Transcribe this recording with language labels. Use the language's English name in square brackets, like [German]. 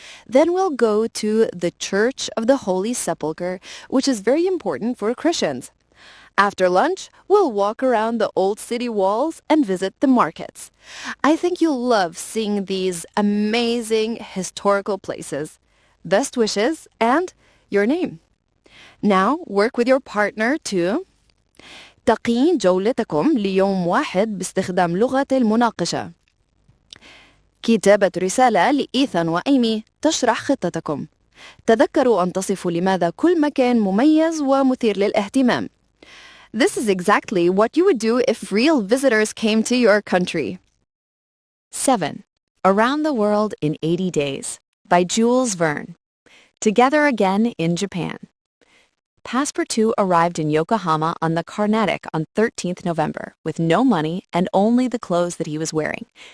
[English] Then we'll go to the Church of the Holy Sepulchre, which is very important for Christians. After lunch, we'll walk around the old city walls and visit the markets. I think you'll love seeing these amazing historical places. Best wishes and your name. Now, work with your partner to [Arabic] تقييم جولتكم ليوم واحد باستخدام لغة المناقشة. كتابة رسالة لإيثان وإيمي تشرح خطتكم. تذكروا أن تصفوا لماذا كل مكان مميز ومثير للاهتمام. [English] This is exactly what you would do if real visitors came to your country. 7. Around the World in 80 Days by Jules Verne. Together again in Japan. Passepartout arrived in Yokohama on the Carnatic on 13th November with no money and only the clothes that he was wearing.